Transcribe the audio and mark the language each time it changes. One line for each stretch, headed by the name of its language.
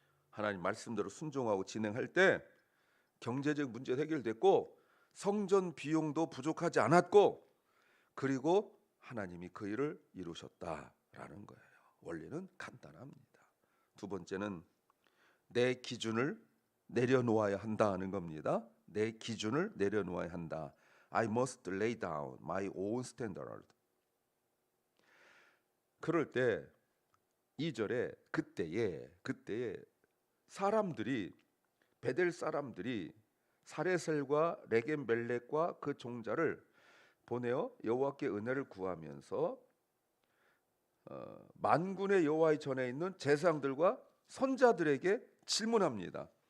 Korean: 하나님 말씀대로 순종하고 진행할 때 경제적 문제 해결됐고 성전 비용도 부족하지 않았고 그리고 하나님이 그 일을 이루셨다라는 거예요. 원리는 간단합니다. 두 번째는 내 기준을 내려놓아야 한다는 겁니다. 내 기준을 내려놓아야 한다.
English: I must lay down my own standard.
Korean: 그럴 때 2절에 그때에 사람들이 베델 사람들이 사레셀과 레겜멜렉과 그 종자를 보내어 여호와께 은혜를 구하면서 만군의 여호와의 전에 있는 제사장들과 선자들에게 질문합니다.